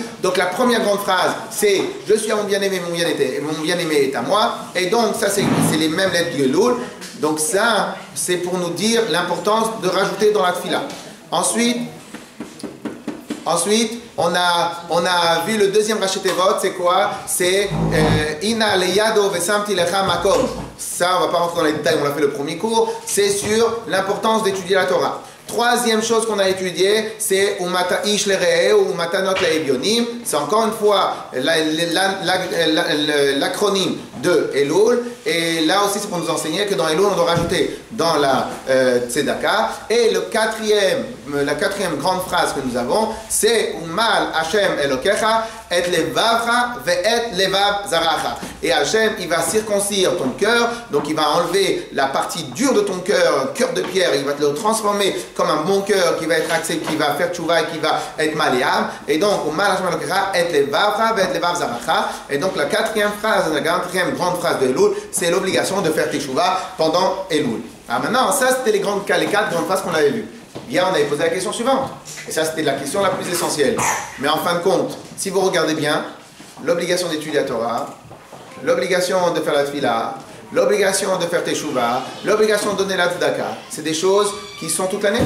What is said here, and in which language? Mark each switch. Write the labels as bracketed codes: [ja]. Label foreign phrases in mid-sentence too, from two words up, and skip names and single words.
[fr] Donc la première grande phrase c'est je suis à mon bien-aimé, mon bien-aimé est à moi. Et donc ça c'est les mêmes lettres du Elul. Donc ça c'est pour nous dire l'importance de rajouter dans la tfila. Ensuite, on a vu le deuxième [he] ראשי תיבות, [fr] c'est quoi? [he] C'est אנה לידו ושמתי לך מקום. [fr] Ça, on ne va pas rentrer dans les détails, on l'a fait le premier cours. C'est sur l'importance d'étudier la Torah. Troisième chose qu'on a étudiée, c'est [he] ומתא איש לרעה [fr] ou [he] ומתנות לאביונים. [fr] C'est encore une fois l'acronyme de Elul. Et là aussi, c'est pour nous enseigner que dans Elul, on doit rajouter dans la tzedaka. Et la quatrième grande phrase que nous avons, c'est [he] ומל השם אלקיך את לבבך ואת לבב זרעך. [fr] Et Hashem, il va circoncire ton cœur, donc il va enlever la partie dure de ton cœur, cœur de pierre, il va te le transformer comme un bon cœur qui va être accepté, qui va faire tchouva et qui va être malléable. Et donc, [he] ומל השם אלקיך את לבבך ואת לבב זרעך. [fr] Et donc, la quatrième grande phrase de Elul, c'est l'obligation de faire tchouva pendant Elul. Alors maintenant, ça c'était les quatre grandes phrases qu'on avait vues. Hier, on avait posé la question suivante. Et ça, c'était la question la plus essentielle. Mais en fin de compte, si vous regardez bien, l'obligation d'étudier la Torah, l'obligation de faire la tefila, l'obligation de faire teshuva, l'obligation de donner la tzedaka, c'est des choses qui sont toute l'année.